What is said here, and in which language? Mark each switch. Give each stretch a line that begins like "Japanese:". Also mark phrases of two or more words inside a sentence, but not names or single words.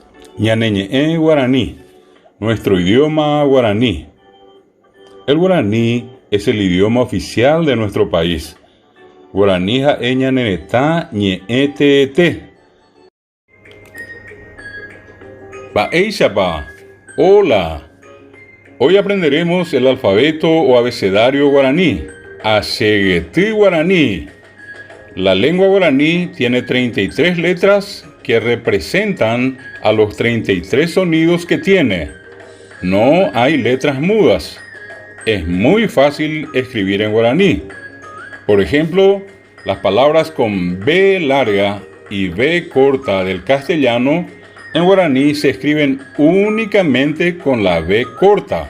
Guarani: Ñaneñe'e guaraní,
Spanish: nuestro idioma guaraní. El guaraní es el idioma oficial de nuestro país.
Guarani: Guaraní ja'e ñanenetã ñe'ẽ teete. Mba'éichapa.
Spanish: Hola. Hoy aprenderemos el alfabeto o abecedario guaraní.
Guarani: Acheguetý guaraní.
Spanish: La lengua guaraní tiene 33 letras que representan a los 33 sonidos que tiene. No hay letras mudas. Es muy fácil escribir en guaraní. Por ejemplo, las palabras con B larga y B corta del castellano en guaraní se escriben únicamente con la B corta.